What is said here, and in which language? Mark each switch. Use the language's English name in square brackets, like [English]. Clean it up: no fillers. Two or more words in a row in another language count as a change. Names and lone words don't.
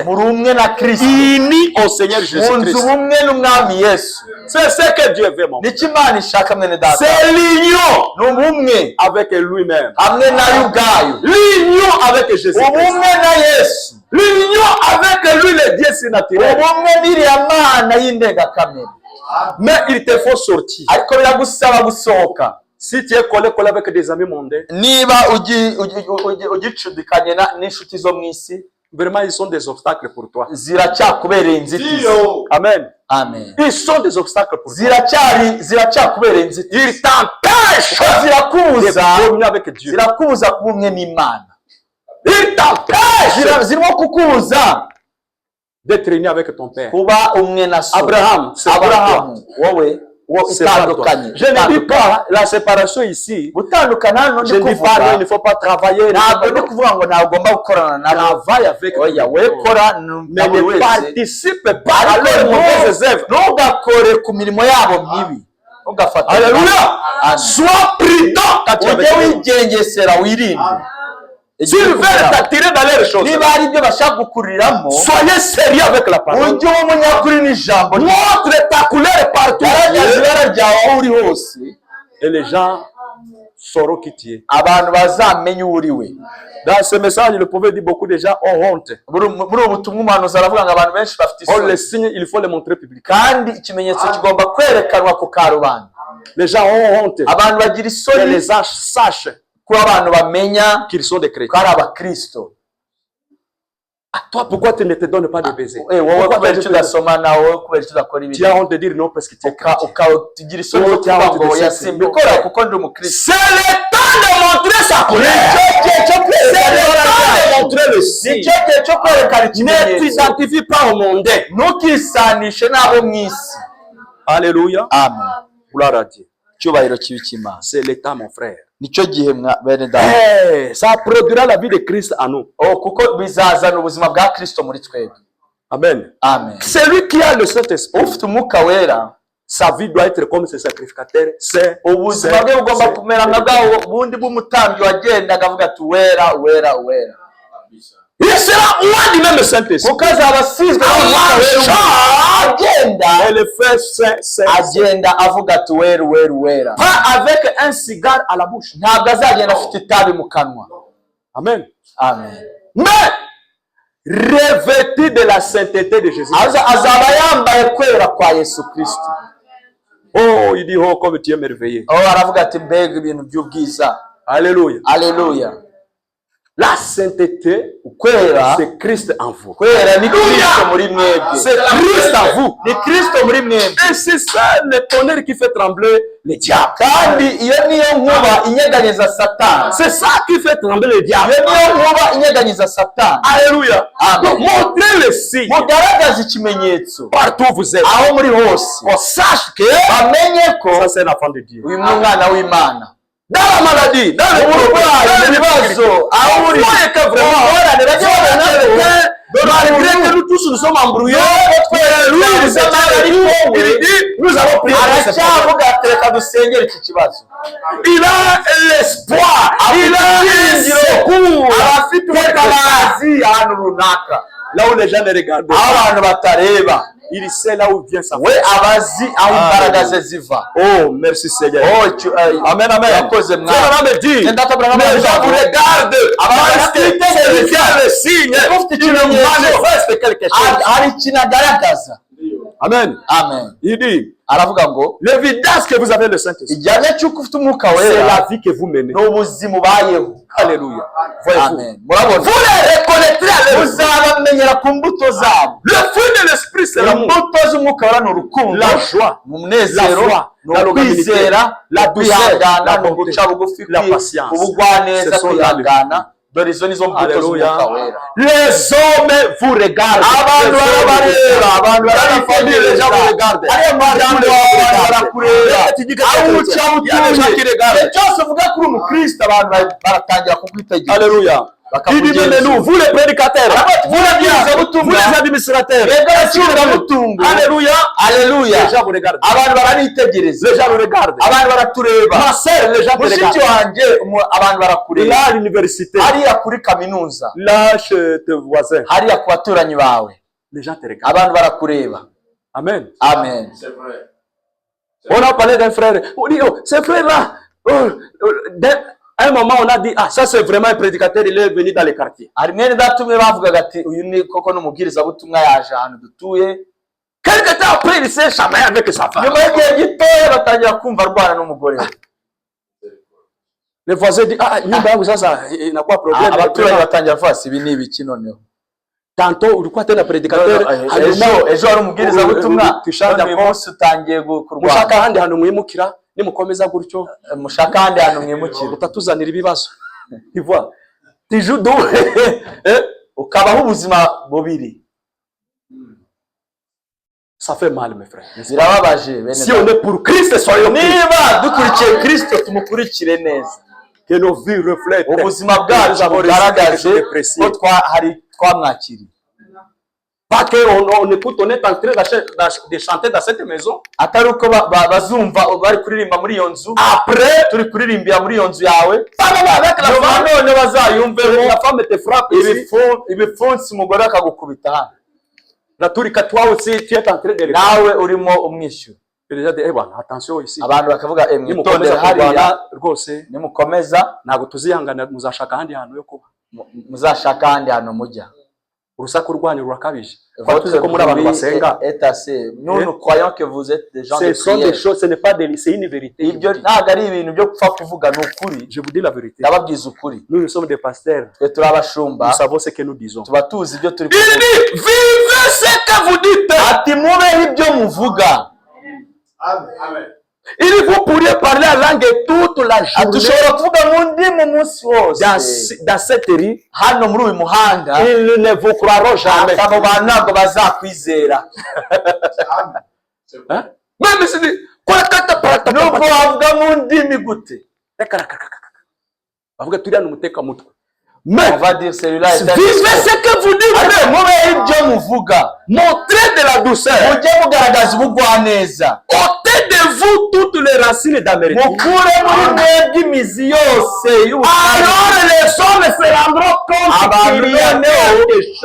[Kinyarwanda] Muri umwe na Kristo, [French] Unis au Seigneur [Kinyarwanda] munzu [French] Jésus-Christ. [Kinyarwanda] ubumwe n'umwami Yesu. [French] C'est ce que Dieu veut, mon frère. [Kinyarwanda] Nicyo Imana ishaka mwene data. [French] C'est l'union [Kinyarwanda] Ni ubumwe [French] avec lui-même. [Kinyarwanda] hamwe nayo ubwayo, [French] L'union avec Jésus-Christ. [Kinyarwanda] ubumwe na Yesu, [French] L'union avec lui, le Dieu surnaturel. [Kinyarwanda] ubumwe n'iriya Mana y'indengakamere. [French] Mais il te faut sortir. [Kinyarwanda] Ariko biragusaba gusohoka. [French] Si tu es collé avec des amis mondains, [Kinyarwanda] Niba ugicudikanye n'inshuti zo mu isi, [French] vraiment ils sont des obstacles pour toi. [Kinyarwanda] ziracyakubereye inzitizi. Amen. Amen. [French] Ils sont des obstacles pour toi. [Kinyarwanda] ziracyakubereye inzitizi. [French] Ils t'empêchent [Kinyarwanda] Zirakubuza [French] de communier avec Dieu. [Kinyarwanda] zirakubuza kuba umwe n'Imana. [French] Ils t'empêchent [Kinyarwanda] Zirimo kukubuza [French] d'être uni avec ton Père. [Kinyarwanda] kuba umwe na so. [French] Abraham, c'est [Kinyarwanda] Abrahamu, wowe [French] C'est pas toi. [Kinyarwanda] itandukanye. [French] Je ne dis pas la séparation ici. [Kinyarwanda] Gutandukana hano [French] Je [Kinyarwanda] ndi [French] ne dis pas [Kinyarwanda] kuvuga, [French] il ne faut pas travailler. [Kinyarwanda] ntabwo ndi kuvuga ngo ntagomba gukorana nabo. [French] Travaille avec [Kinyarwanda] Oya, [French] ton [Kinyarwanda] we [French] Père. [Kinyarwanda] kora [French] Mais [Kinyarwanda] na buri [French] ne [Kinyarwanda] wese, [French] participe pas à [Kinyarwanda] ariko [French] leurs mauvaises œuvres. [Kinyarwanda] ntugakore ku mirimo yabo mibi. Ntugafate. [French] Alléluia. [Kinyarwanda] Amen. [French] Sois prudent quand tu es avec [Kinyarwanda] Ujye [French] eux. [Kinyarwanda] wigengesera wirinde. [French] S'ils veulent t'attirer dans leurs choses, [Kinyarwanda] Niba hari ibyo bashaka gukuriramo, [French] soyez sérieux avec la parole. [Kinyarwanda] ujye uba umunyakuri n'ijambo. [French] Montre ta couleur partout. [Kinyarwanda] Garagaza ibara ryawe aho uri hose, [French] Et les gens sauront qui tu es. [Kinyarwanda] abantu bazamenye uwo uri we. [French] Dans ce message, le prophète dit beaucoup de gens ont honte. [Kinyarwanda] Muri ubu butumwa umuhanuzi aravuga ngo abantu benshi bafite [French] On les [Kinyarwanda] isoni, [French] signe, il faut les montrer publiquement. [Kinyarwanda] kandi ikimenyetso kigomba kwerekanwa ku karubanda. [French] Les gens ont honte. [Kinyarwanda] Abantu bagira [French] Que [Kinyarwanda] isoni [French] les gens sachent [Kinyarwanda] kuba abantu bamenya [French] qu'ils sont des [Kinyarwanda] ko [French] chrétiens. [Kinyarwanda] ari abakristo. [French] Toi, pourquoi tu ne te donnes pas de baiser? [Kinyarwanda] Wowe [French] Pourquoi [Kinyarwanda] kubera [French] tu [Kinyarwanda] icyo udasoma nawe, kubera icyo udakora [French] tu [Kinyarwanda] ibintu, [French] as honte de dire non parce que tu es chrétien. [Kinyarwanda] ukagira isoni zo kuvuga ngo oya simbikora kuko ndi umukristo. [French] C'est le temps de montrer sa couleur. [Kinyarwanda] Nicyo gihe cyo [French] C'est [Kinyarwanda] kwerekana [French] le [Kinyarwanda] ibara [French] temps de [Kinyarwanda] ryawe. [French] montrer le signe. [Kinyarwanda] Nicyo gihe cyo kwerekana [French] Ne [Kinyarwanda] ikimenyetso. [French] t'identifie pas au monde. [Kinyarwanda] Ntukisanishe n'abo mu isi. [French] Alléluia. [Kinyarwanda] Amen. [French] Gloire à Dieu. [Kinyarwanda] Icyubahiro kibi cy'Imana. [French] C'est le temps, mon frère. [Kinyarwanda] Nicyo gihe bene data. [French] Hey, ça produira la vie de Christ en nous. [Kinyarwanda] Kuko bizazana ubuzima bwa Kristo muri twebwe. Amen. Amen. [French] Celui qui a le Saint-Esprit, [Kinyarwanda] Ufite umwuka wera, [French] sa vie doit être comme ce sacrificateur. [Kinyarwanda] ubuzima bwe bugomba kumera nka bwa bundi bw'umutambyi wagendaga avuga ati wera wera wera. [French] Il sera loin du même Saint-Esprit. [Kinyarwanda] Kuko azaba asizwe agenda, [French] Et le fait saint, [Kinyarwanda] agenda avuga ati wera wera wera. [French] pas avec un cigare à la bouche. [Kinyarwanda] Ntabwo azagenda afite itabi mu kanwa. Amen. Amen. [French] Mais revêtu de la sainteté de Jésus. [Kinyarwanda] Azaba yambaye kwera kwa Yesu Kristo. [French] Oh, il dit, oh, comme tu es merveilleux. [Kinyarwanda] Oh, aravuga ati mbega ibintu by'ubwiza. [French] Alléluia. [Kinyarwanda] Alléluia. [French] La sainteté, [Kinyarwanda] Kwera, [French] c'est Christ en vous. [Kinyarwanda] kwera ni Kristo muri mwebwe. [French] C'est Christ en vous. [Kinyarwanda] Ni Kristo muri mwebwe. [French] Et c'est ça le tonnerre qui fait trembler les diables. [Kinyarwanda] Kandi iyo niyo nkuba inyeganyeza Satani. [French] C'est ça qui fait trembler les diables. [Kinyarwanda] Iyo niyo nkuba inyeganyeza Satani. [French] Alléluia. [Kinyarwanda] Amen. [French] Donc, montrez le signe [Kinyarwanda] Mugaragaze ikimenyetso [French] partout où vous êtes. [Kinyarwanda] aho muri hose. [French] On sache que [Kinyarwanda] Bamenye ko [French] ça c'est l'enfant de Dieu. [Kinyarwanda] uyu mwana w'Imana. [French] Dans la maladie, dans le [Kinyarwanda] Uburwayi, mu bibazo, aho uri [French] que vraiment, malgré que nous tous nous sommes embrouillés, lui, il dit, nous allons prier. [Kinyarwanda] Aracyavuga ati reka dusengere iki kibazo. [French] Il a l'espoir, il a le secours, [Kinyarwanda] Abafite ubutabazi ahantu runaka. [French] là où les gens ne regardent [Kinyarwanda] Aho [French] pas. [Kinyarwanda] abantu batareba. [French] Il sait là où vient sa [Kinyarwanda] We abazi aho imbaraga ze ziva. [French] Oh, merci Seigneur. [Kinyarwanda] Amen, amen. Yakoze mwana. [French] Frère me dit, les gens vous regardent parce que c'est le signe qui manifeste quelque chose. [Kinyarwanda] Hari ikintu agaragaza. Amen. Amen. [French] Il dit, [Kinyarwanda] Aravuga ngo [French] l'évidence que vous avez le Saint-Esprit, [Kinyarwanda] igihame cy'uko ufite umwuka [French] c'est [Kinyarwanda] wera [French] la vie que vous menez. [Kinyarwanda] n'ubuzima ubayeho. [French] Alléluia. Voyez-vous. [Kinyarwanda] Amen. Murabona, [French] Vous les reconnaîtrez à leur fruit. [Kinyarwanda] muzabamenyera ku mbuto zabo. [French] Le fruit de l'esprit, c'est l'amour, [Kinyarwanda] Imbuto z'umwuka wera ni urukundo, [French] la joie, [Kinyarwanda] ni umunezero, [French] la foi, [Kinyarwanda] ni [French] la [Kinyarwanda] ukwizera, [French] la [Kinyarwanda] ni [French] douceur, [Kinyarwanda] ukwihangana, [French] la [Kinyarwanda] ni [French] bonté, [Kinyarwanda] uguca bugufi, [French] la patience. [Kinyarwanda] ubugwaneza, [French] Ce sont là les [Kinyarwanda] kwihangana. Dore izo nizo mbuto [French] Alléluia. [Kinyarwanda] z'umwuka wera. [French] Les hommes vous regardent. [Kinyarwanda] Abantu barabareba, abantu [French] Les gens vous regardent. [Kinyarwanda] ariyo muryango wawe barakureba. Aho uca utuye, igihe cyose uvuga kuri umukristo abantu baratangira kukwitegereza. [French] Alléluia. Il dit même nous, vous les prédicateurs, vous les administrateurs, Alléluia. Alléluia. Les gens vous regardent. [Kinyarwanda] Abantu baranitegereza. [French] Les gens vous regardent. [Kinyarwanda] Abantu baratureba. [French] Ma sœur, les gens te [Kinyarwanda] Mushiki [French] regardent. [Kinyarwanda] wanjye abantu barakureba. [French] Là à l'université, [Kinyarwanda] Hariya kuri kaminuza, [French] là chez tes voisins, [Kinyarwanda] hariya ku baturanyi bawe, [French] les gens te regardent. [Kinyarwanda] abantu barakureba. Amen. Amen. [French] C'est vrai. On a parlé d'un frère. On dit, oh, ce frère-là, à un moment, on a dit, ah, ça c'est vraiment un prédicateur, il est venu dans les quartiers. [Kinyarwanda] Hari mwene data umwe bavugaga ati uyu ni koko n'umubwirizabutumwa yaje ahantu dutuye. [French] Quelque temps après, il s'est chamaillé avec sa femme. [Kinyarwanda] Nyuma y'igihe gitoya batangira kumva arwana n'umugore we. [French] Les voisins disent, ah, [Swahili] nyumba yangu sasa, [French] il n'a pas problème. [Kinyarwanda] Abaturanyi batangira kuvuga ati ibi ni ibiki noneho. [Swahili] Tantôt, ulikuwa tena prédicateur, [Kinyarwanda] Ejo hari umubwirizabutumwa, tushaka uyu munsi utangiye kurwana. mushaka ahandi hantu mwimukira, nimukomeza gutyo, Mushaka ahandi hantu mwimukira. utatuzanira ibibazo. [French] Tu vois? Toujours donc, [Kinyarwanda] Ukabaho ubuzima bubiri. [French] ça fait mal, mes frères. [Kinyarwanda] Birababaje bene. [French] Si on est pour Christ, soyons Christ. [Kinyarwanda] Niba dukurikiye Kristo tumukurikire neza. [French] Que nos vies reflètent. [Kinyarwanda] Ubuzima bwacu bugaragaje ko twamwakiriye. [French] Pas qu'on écoute, on est en train de chanter dans cette maison. [Kinyarwanda] Atari uko bazumva bari kuririmba muri iyo nzu. [French] Après, [Kinyarwanda] turi kuririmbira muri iyo nzu yawe. [French] avec la femme, [Kinyarwanda] none bazayumvemo. [French] la femme te frappe ici. [Kinyarwanda] Ibipfunsi umugore akagukubita hano. [French] La tourika, toi aussi, tu es en train de [Kinyarwanda] nawe urimo umwishyura. [French] Et les gens disent, eh ben, attention ici. [Kinyarwanda] Abantu bakavuga Nimukomeza kurwana rwose, nimukomeza ntabwo tuzihangana, muzashaka ahandi hantu yo kuba. muzashaka ahandi hantu mujya. Urusaku rwanyu rurakabije. Kwa tuzi ko muri abantu basenga. [French] Nous nous croyons que vous êtes des gens de Ce sont des prière. choses, ce n'est pas des, c'est une vérité. [Kinyarwanda] Ibyo ntabwo ari ibintu byo gupfa kuvuga, ni ukuri. [French] Je vous dis la vérité. [Kinyarwanda] Ndababwiza ukuri. [French] Nous sommes des pasteurs. [Kinyarwanda] Twe turi abashumba. [French] Nous savons ce que nous disons. [Kinyarwanda] Tuba tuzi ibyo turi [French] Il dit, vivez ce que vous dites. [Kinyarwanda] ati mubeho ibyo muvuga. Amen. Amen. [French] Il dit, vous pourriez parler la langue toute la journée. [Kinyarwanda] Dushobora kuvuga mu ndimi umunsi wose. [French] Dans cette rue, [Kinyarwanda] hano muri uyu muhanda, [French] ils ne vous croiront jamais. [Kinyarwanda] abo bantu ntabwo bazakwizera. [French] Amen. C'est vrai. Hein? Même si [Kinyarwanda] Nubwo wavuga mu ndimi gute. bavuga turiya ni umutekamutwe. [French] On va dire celui-là est Vivez ce que vous dites. [Kinyarwanda] ati mubeho ibyo muvuga. [French] Montrez de la douceur. [Kinyarwanda] Mujye mugaragaza ubugwaneza. [French] Ôtez de vous toutes les racines d'ameritude. [Kinyarwanda] Mukure muri mwebwe imizi yose [French] Alors les hommes se rendront compte qu'il y a quelque chose.